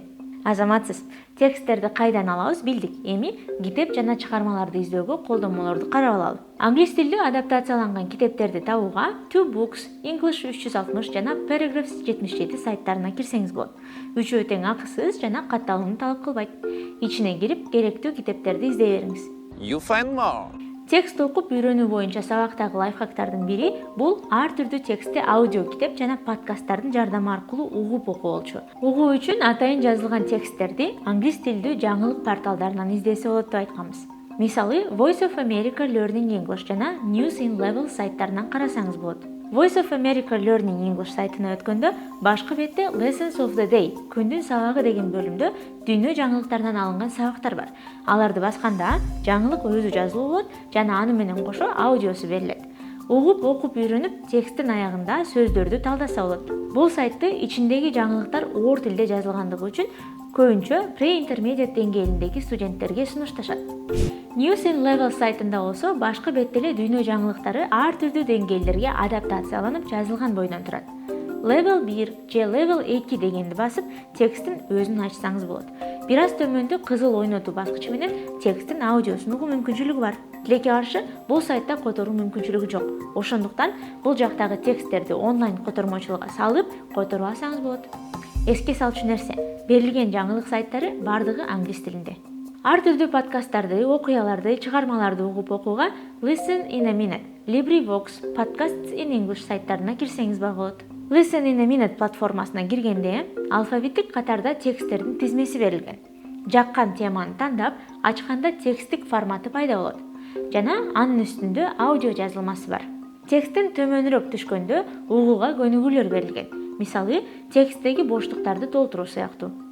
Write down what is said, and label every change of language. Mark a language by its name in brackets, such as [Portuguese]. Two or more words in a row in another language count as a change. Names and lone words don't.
[Kyrgyz] Азаматсыз, тексттерди кайдан алабыз билдик. Эми китеп жана чыгармаларды издөөгө колдонмолорду карап алалы. Англис тилдүү адаптацияланган китептерди табууга Two Books, English 360 жана Paragraphs 77 сайттарына кирсеңиз болот. Үчөө тең акысыз жана катталууну талап кылбайт. Ичине кирип, керектүү китептерди издей бериңиз. [English] You find more. [Kyrgyz] Текст окуп үйрөнүү боюнча сабактагы лайфхактардын бири бул ар түрдүү текстти аудио китеп жана подкасттардын жардамы аркылуу угуп окуу болчу. Угуу үчүн атайын жазылган тексттерди англис тилдүү жаңылык порталдарынан издесе болот деп айтканбыз. Мисалы, Voice of America Learning English жана News in Level сайттарынан карасаңыз болот. Voice of America Learning English сайтына өткөндө башкы бетте Lessons of the Day, күндүн сабагы деген бөлүмдө дүйнө жаңылыктарынан алынган сабактар бар. Аларды басканда жаңылык өзү жазылуу болот жана аны менен кошо аудиосу берилет. Угуп окуп үйрөнүп, тексттин аягында сөздөрдү талдаса болот. Бул сайтты ичиндеги жаңылыктар оор тилде жазылгандыгы үчүн көбүнчө pre-intermediate деңгээлиндеги студенттерге сунушташат. News in Level сайтында болсо башкы бетте эле дүйнө жаңылыктары ар түрдүү деңгээлдерге адаптацияланып жазылган бойдон турат. Level 1 же Level 2 дегенди басып, тексттин өзүн ачсаңыз болот. Бир аз төмөндө кызыл ойнотуу баскычы менен тексттин аудиосун угуу мүмкүнчүлүгү бар. Тилекке каршы бул сайтта которуу мүмкүнчүлүгү жок. Ошондуктан бул жактагы тексттерди онлайн котормочулукка салып, которуп алсаңыз болот. Эске салчу нерсе, берилген жаңылык сайттары бардыгы англис тилинде. Ар түрдүү подкасттарды, окуяларды, чыгармаларды угуп окууга Listen in a Minute, LibriVox, Podcasts in English сайттарына кирсеңиз болот. Listen in a Minute платформасына киргенде алфавиттик катарда тексттердин тизмеси берилген. Жаккан теманы тандап, ачканда тексттик форматы пайда болот. Жана анын үстүндө аудио жазылмасы бар. Тексттин төмөнүрөөк түшкөндө угууга көнүгүүлөр берилген. Мисалы, тексттеги боштуктарды толтуруу сыяктуу.